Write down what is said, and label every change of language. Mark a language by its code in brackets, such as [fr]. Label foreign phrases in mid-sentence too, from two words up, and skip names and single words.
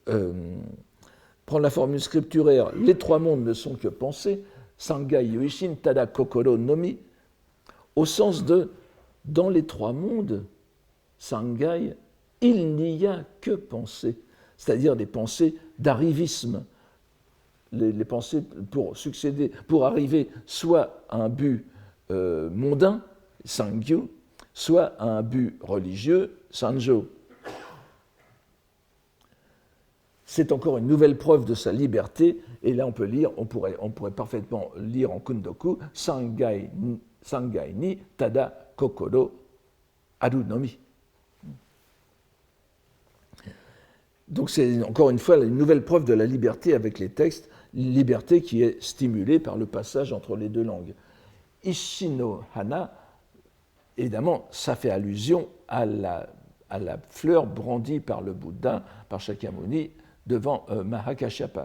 [fr] scripturaire « les trois mondes ne sont que pensées », [ja] 三界唯心 ただ心のみ, [fr] au sens de « dans les trois mondes, Sangai, il n'y a que pensées », c'est-à-dire des pensées d'arrivisme, les pensées pour arriver soit à un but mondain, Sangyu, soit à un but religieux, Sanjo. C'est encore une nouvelle preuve de sa liberté, et là on pourrait parfaitement lire en kundoku [ja] 三界にただ心あるのみ. [fr] Donc c'est encore une fois une nouvelle preuve de la liberté avec les textes, une liberté qui est stimulée par le passage entre les deux langues. [ja] 石の花, [fr] évidemment, ça fait allusion à la fleur brandie par le Bouddha, par Shakyamuni, devant Mahakashyapa.